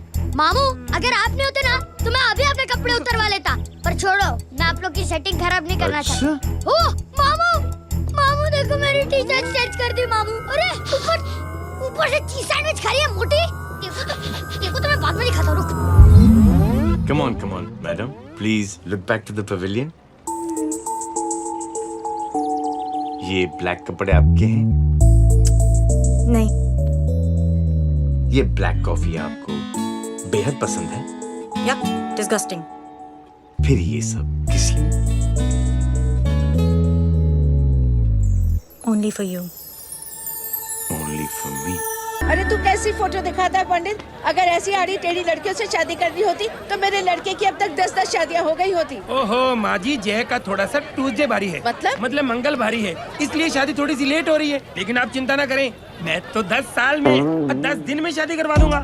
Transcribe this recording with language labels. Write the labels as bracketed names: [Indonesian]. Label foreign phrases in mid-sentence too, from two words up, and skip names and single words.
[Hindi] मामू, अगर आप नहीं होते ना तो मैं अभी अपने कपड़े उतरवा लेता। पर छोड़ो, मैं आप लोग की सेटिंग खराब नहीं करना चाहता। ओह मामू, मामू देखो मेरी [English] T shirt change [Hindi] कर दी मामू। अरे ऊपर से [English] cheese sandwich [Hindi] खा रही है मोटी। देखो तो मैं बाद में दिखाता हूँ। [English] Come on, madam. Please look back to the pavilion. [Hindi] ये ब्लैक कपड़े आपके हैं? नहीं। ये [English] black coffee [Hindi] आपको बेहद पसंद है? [English] Yuck, disgusting. [Hindi] फिर ये सब किस लिए? [English] Only for you. Only for me. [Hindi] अरे तू कैसी फोटो दिखाता है पंडित? अगर ऐसी आड़ी टेढ़ी लड़कियों से शादी करनी होती तो मेरे लड़के की अब तक 10-10 शादियाँ हो गई होती। ओहो माँ जी, जय का थोड़ा सा ट्यूसडे भारी है। मतलब मंगल भारी है, इसलिए शादी थोड़ी सी लेट हो रही है। लेकिन आप चिंता ना करें, मैं तो 10 साल में और 10 दिन में शादी करवा दूंगा।